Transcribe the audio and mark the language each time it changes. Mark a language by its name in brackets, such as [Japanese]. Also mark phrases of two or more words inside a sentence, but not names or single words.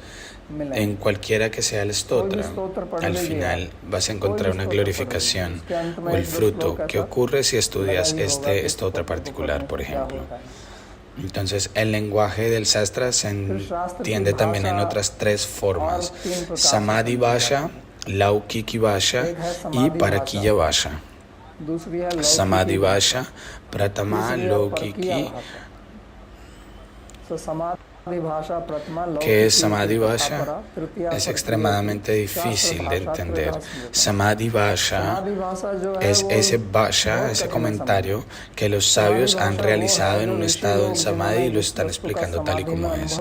[Spanish] En cualquiera que sea el stotra, al final vas a encontrar una glorificación o el fruto que ocurre si estudias este stotra particular, por ejemplo. Entonces, el lenguaje del Sastra se entiende también en otras tres formas: [Sanskrit] Samadhi Vasha, Laukiki Vasha y Parakiya Vasha. Samadhi Vasha, Pratama, Laukiki. [Spanish] ¿Qué es [Sanskrit] Samadhi Vasha? [Spanish] Es extremadamente difícil de entender. [Sanskrit] Samadhi Vasha [Spanish] es ese Vasha, ese comentario que los sabios han realizado en un estado del Samadhi y lo están explicando tal y como es.